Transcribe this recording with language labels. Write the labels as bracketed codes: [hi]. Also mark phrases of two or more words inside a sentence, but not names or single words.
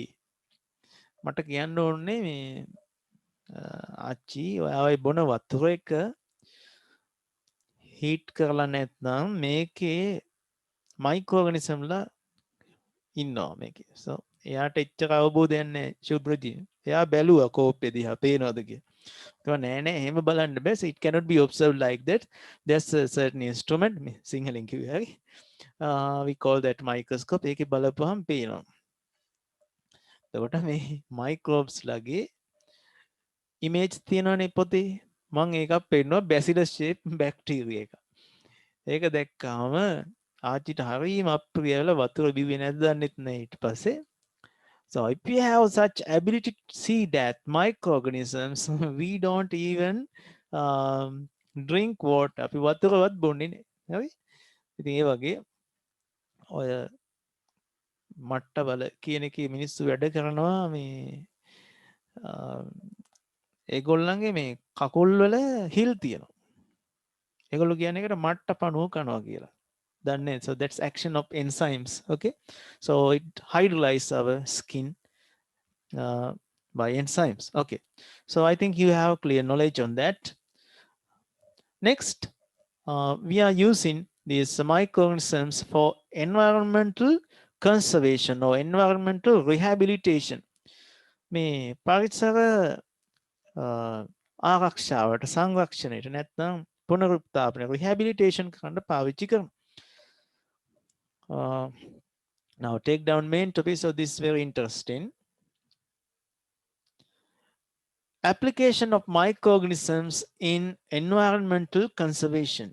[si] මට කියන්න ඕනේ මේ ආච්චි ඔයා ඔය බොන වතුර එක හීට් කරලා නැත්නම් මේකේ මයික්‍රෝ ඕගනිසම්ලා ඉන්නවා මේකේ. so එයාට එච්චර අවබෝධයක් නැහැ ශුභ්‍රජී. එයා බැලුවා කෝප්පේ දිහා පේනවද කියලා. ඒවා නෑ නෑ එහෙම බලන්න බෑ. [en] so it cannot be observed like that. there's a certain instrument [si] මේ සිංහලෙන් කිව්වේ හරි. [en] we call that microscope. [si] ඒකේ බලපුවහම පේනවා. එතකොට මේ මයික්‍රෝබ්ස් ලගේ ඉමේජ් තියෙනවනේ පොතේ. මම ඒකක් පෙන්නවා බැසිලස් ෂේප් බැක්ටීරියා එක. ඒක දැක්කාම ආච්චිට හරිම අප්‍රියවල වතුර බිව්වේ නැද්ද දන්නෙත් නැහැ ඊට පස්සේ. [en] So if we have such ability to see that microorganisms, we don't even drink water. [si] අපි වතුරවත් බොන්නේ නැහැ. හරි? ඉතින් ඒ වගේ ඔය මට්ටවල කියන එකේ මිනිස්සු වැඩ කරනවා මේ ඒගොල්ලන්ගේ මේ කකුල් වල හිල් තියෙනවා. ඒගොල්ලෝ කියන්නේ ඒකට මට්ටපණුව කනවා කියලා. දන්නේ. [en] So that's action of enzymes. Okay, so it hydrolyzes our skin by enzymes. Okay, so I think you have clear knowledge on that. Next, we are using these microorganisms for environmental conservation or environmental rehabilitation. [si] මේ පරිසර ආරක්ෂාවට සංරක්ෂණයට නැත්නම් පුනරුත්ථාපනය rehabilitation කරන්න පාවිච්චි කරනවා. [en] Now take down main topic. So this is very interesting. Application of microorganisms in environmental conservation.